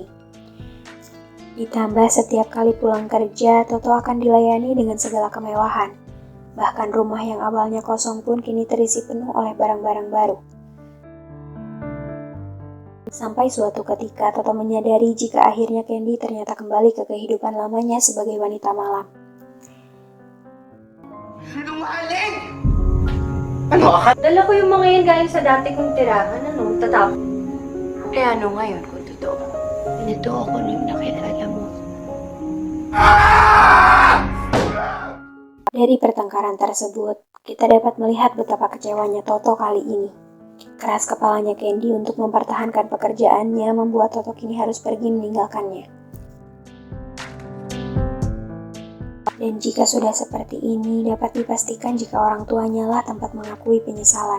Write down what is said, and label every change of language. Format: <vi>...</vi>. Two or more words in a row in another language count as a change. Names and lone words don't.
<id>Ditambah setiap kali pulang kerja, Toto akan dilayani dengan segala kemewahan. Bahkan rumah yang awalnya kosong pun kini terisi penuh oleh barang-barang baru. Sampai suatu ketika Toto menyadari jika akhirnya Candy ternyata kembali ke kehidupan lamanya sebagai wanita malam.</id> <tl>Sinungaling! Ano ka? Dala ko yung mga yan galing sa dati kong tirahan, tatapos. Ano ngayon kung totoo? Ito ako na yung nakilala mo.</tl> <id>Dari pertengkaran tersebut, kita dapat melihat betapa kecewanya Toto kali ini. Keras kepalanya Candy untuk mempertahankan pekerjaannya membuat Toto kini harus pergi meninggalkannya. Dan jika sudah seperti ini, dapat dipastikan jika orang tuanya lah tempat mengakui penyesalan.</id>